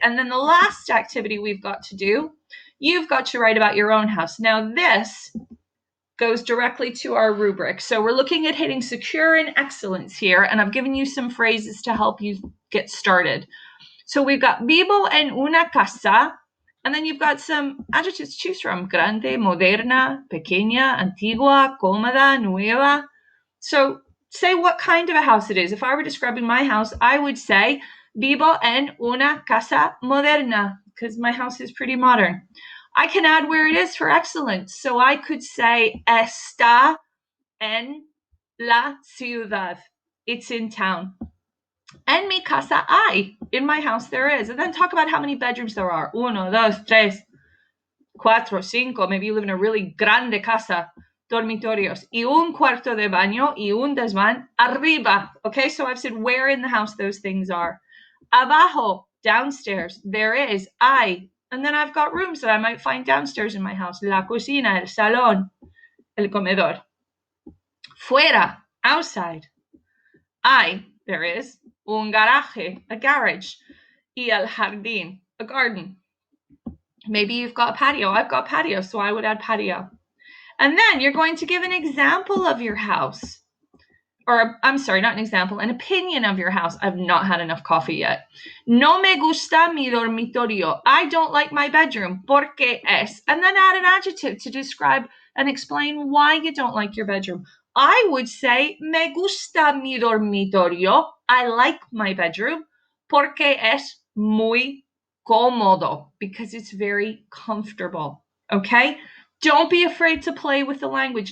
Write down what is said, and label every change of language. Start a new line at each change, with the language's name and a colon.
English: And then the last activity we've got to do, you've got to write about your own house. Now this goes directly to our rubric. So we're looking at hitting secure and excellence here, and I've given you some phrases to help you get started. So we've got
Spanish: vivo en una casa,
English: and then you've got some adjectives to choose from.
Spanish: Grande, moderna, pequeña, antigua, cómoda, nueva.
English: So say what kind of a house it is. If I were describing my house, I would say
Spanish: vivo en una casa moderna,
English: because my house is pretty modern. I can add where it is for excellence. So I could say
Spanish: está en la ciudad.
English: It's in town.
Spanish: En mi casa hay.
English: In my house there is. And then talk about how many bedrooms there are. 1, 2, 3, 4, 5. Maybe you live in a really
Spanish: grande casa.
English: Dormitorios.
Spanish: Y un cuarto de baño y un desván arriba.
English: Okay, so I've said where in the house those things are. Abajo, downstairs, there is, hay. And then I've got rooms that I might find downstairs in my house.
Spanish: La cocina, el salón, el comedor.
English: Fuera, outside. Hay, there is,
Spanish: un garaje,
English: a garage.
Spanish: Y el jardín,
English: a garden. Maybe you've got a patio. I've got patio, so I would add patio. And then you're going to give an example of your house. Or, I'm sorry, not an example, an opinion of your house. I've not had enough coffee yet.
Spanish: No me gusta mi dormitorio.
English: I don't like my bedroom.
Spanish: Porque es.
English: And then add an adjective to describe and explain why you don't like your bedroom. I would say,
Spanish: me gusta mi dormitorio.
English: I like my bedroom.
Spanish: Porque es muy cómodo.
English: Because it's very comfortable. Okay? Don't be afraid to play with the language.